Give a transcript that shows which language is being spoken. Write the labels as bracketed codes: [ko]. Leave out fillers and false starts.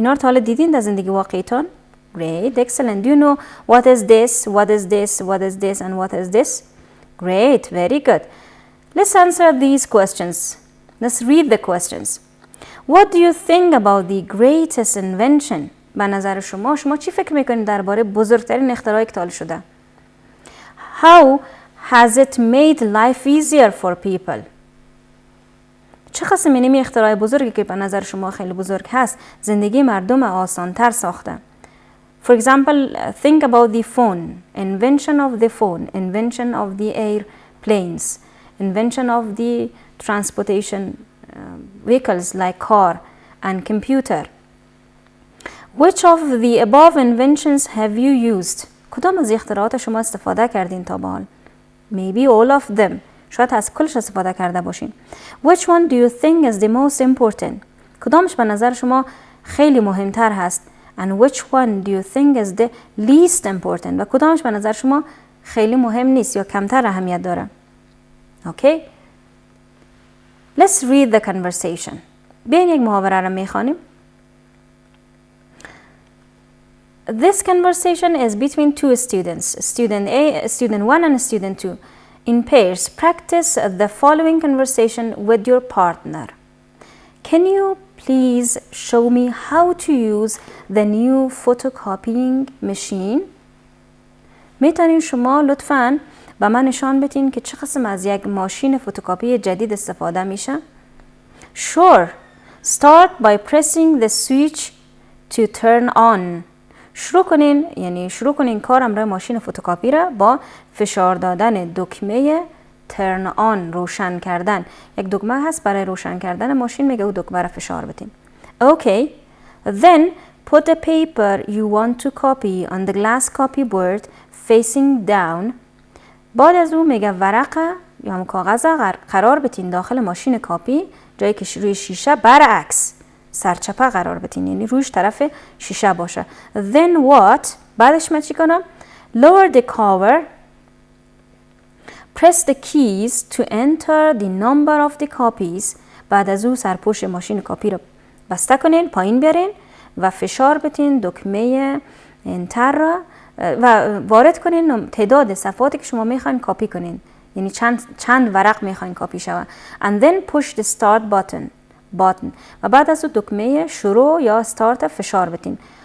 [fa] اینا رو تا حالا دیدین در زندگی واقعیتون؟ [en] Great, excellent. Do you know what is this, what is this, what is this, and what is this? Great, very good. Let's answer these questions. Let's read the questions. What do you think about the greatest invention? [fa] به نظر شما چی فکر میکنید درباره بزرگترین اختراعی که تا حالا شده؟ [en] How has it made life easier for people? [fa] چه قسم اینمی اختراع بزرگی که به نظر شما خیلی بزرگ هست زندگی مردم آسان‌تر ساخته؟ [en] For example, think about the phone, invention of the phone, invention of the airplanes, invention of the transportation vehicles like car and computer. Which of the above inventions have you used? [fa] کدام از اختراعات شما استفاده کردین تا به حال؟ [en] Maybe all of them. [fa] شاید از کلش استفاده کرده باشین. [en] Which one do you think is the most important? [fa] کدامش به نظر شما خیلی مهمتر هست؟ [en] And which one do you think is the least important? [fa] و کدامش به نظر شما خیلی مهم نیست یا کمتر اهمیت داره؟ [en] Okay? Let's read the conversation. [fa] بیاین یک محاوره را میخوانیم. [en] This conversation is between two students, student 1 and student 2. In pairs, practice the following conversation with your partner. Can you please show me how to use the new photocopying machine? [fa] میتونین شما لطفاً به من نشان بدین که چه قسم از یک ماشین فتوکاپی جدید استفاده میشه؟ [en] Sure. Start by pressing the switch to turn on. [fa] شروع کنین کار امر ماشین فتوکاپی را با فشار دادن دکمه turn on، روشن کردن. یک دکمه هست برای روشن کردن ماشین، میگه او دکمه را فشار بدین. [en] Okay. Then put the paper you want to copy on the glass copyboard facing down. [fa] بعد از اون میگه ورقه یا هم کاغذ قرار بدین داخل ماشین کاپی، جایی که روی شیشه برعکس سرچپه قرار بدین، یعنی رویش طرف شیشه باشه. [en] Then what؟ [fa] بعدش من چی کنم؟ [en] Lower the cover. Press the keys to enter the number of the copies. [fa] بعد از اون سرپوش ماشین کاپی رو بسته کنین، پایین بیارین و فشار بدین دکمه انتر را و وارد کنین تعداد صفحاتی که شما میخواین کپی کنین، یعنی چند ورق میخواین کپی شود. [en] and then push the start button [fa] و بعد از دکمه شروع یا start فشار بدین.